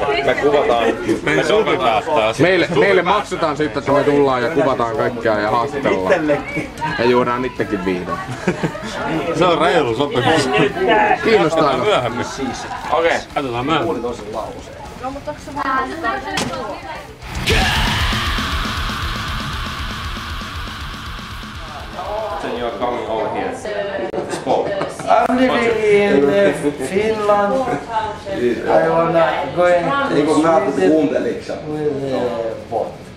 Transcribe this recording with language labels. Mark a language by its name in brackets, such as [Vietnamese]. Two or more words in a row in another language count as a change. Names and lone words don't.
[Finnish] Me kuvataan. Me dokataan. Meille maksetaan siitä, että me tullaan ja kuvataan kaikkea ja haastatellaan. Ja juodaan itsekin viinaa. Se on reilu sopimus. Kiinnostaako? Myöhemmin. Okei. Katsotaan myöhemmin. No, mutta onko se vähän [English] Then you're coming over here. Sport. I'm living in Finland. I wanna going to Sweden with boat.